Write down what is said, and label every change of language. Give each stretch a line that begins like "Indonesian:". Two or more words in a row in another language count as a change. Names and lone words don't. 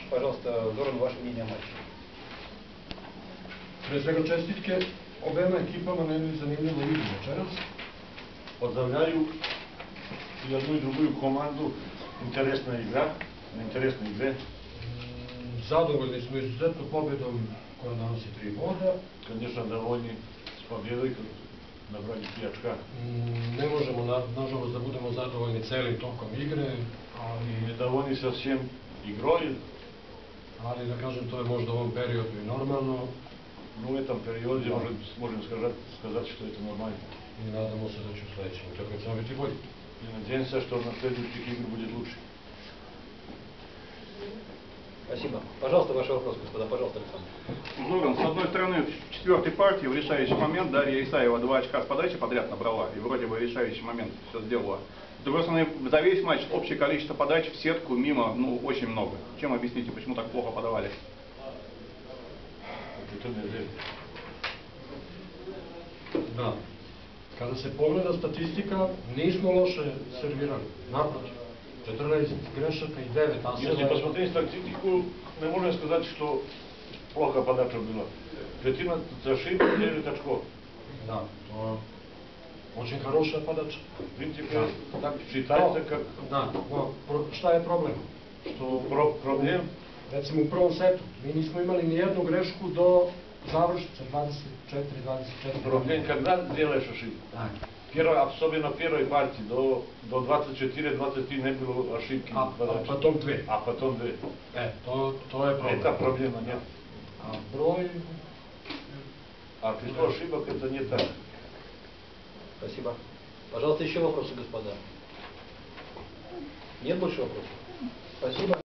Russian: Пожалуйста, Зоран, ваше мнение о матче.
Serbian: Pre svega čestitke obema ekipama na jednoj zanimljivoj igri večeras. Pozdravljaju i jednu i drugu komandu. Interesna igra, interesne igre. Zadovoljni smo izuzetno pobjedom koja donosi 3 boda.
Russian: Конечно, довольни с победой, набрали 3 очка.
Serbian: Ne možemo, nažalost, da budemo zadovoljni celim tokom igre, ali
Russian: Недовольни совсем игрой,
Serbian: da kažem, to je možda u ovom periodu i normalno
Russian: но в этом периоде можем сказать, что это нормально.
Serbian: i nadamo se da će u sledećim utakmicama biti bolji.
Russian: И надеемся, что на следующих играх будет лучше. Спасибо. Пожалуйста, ваши вопросы, господа. Пожалуйста, Александр. Зоран, с одной стороны, в четвертой партии, в решающий момент, Дарья Исаева 2 очка с подачи подряд набрала, и вроде бы решающий момент все сделала. С другой стороны, за весь матч общее количество подач в сетку мимо, очень много. Чем объясните, почему так плохо подавали? Это не верю.
Serbian: Da. Kada se pogleda statistika, nismo loše servirali. Naprotiv. 14 grešaka i 9 aseva.
Russian: Если посмотреть статистику, не можем сказать, что плохо подача была. Третина ошибок, 9 очков.
Serbian: Da, to
Russian: очень хорошая подача. В принципе, так считается, как...
Serbian: Da, šta je problem?
Russian: Что проблем,
Serbian: Recimo u prvom setu, mi nismo imali ni jednu grešku do završnice, 24-24.
Russian: проблем, когда делаешь ошибку. Особенно в первой партии, до 24-23 не было ошибки.
Serbian: A potom dve.
Russian: А потом 2.
Serbian: To je problem.
Russian: Это проблема, нет.
Serbian: A broj...
Russian: А число ошибок это не так. Спасибо. Пожалуйста, еще вопросы, господа. Нет больше вопросов? Спасибо.